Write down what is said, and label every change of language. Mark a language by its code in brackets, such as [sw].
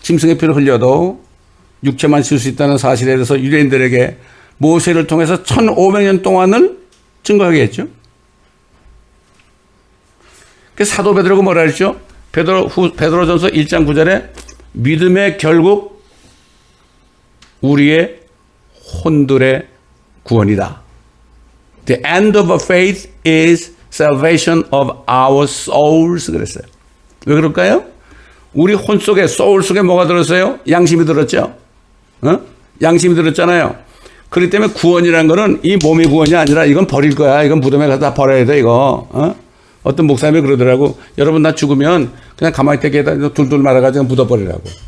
[ko] 짐승의 피를 흘려도 육체만 질 수 있다는 사실에 대해서 유대인들에게 모세를 통해서 1500년 동안을 증거하게 했죠. 그 사도 베드로가 뭐라 했죠? 베드로전서 1장 9절에 믿음의 결국 우리의 혼들의 구원이다. [en] The end of faith is salvation of our souls [ko] 그랬어요. 왜 그럴까요? 우리 혼 속에 소울 속에 뭐가 들었어요? 양심이 들었죠. 양심이 들었잖아요. 그렇기 때문에 구원이라는 거는 이 몸의 구원이 아니라 이건 버릴 거야. 이건 무덤에 가서 다 버려야 돼 이거. 어떤 목사님이 그러더라고. 여러분 나 죽으면 그냥 가만히 떼게다 둘둘 말아가지고 묻어버리라고.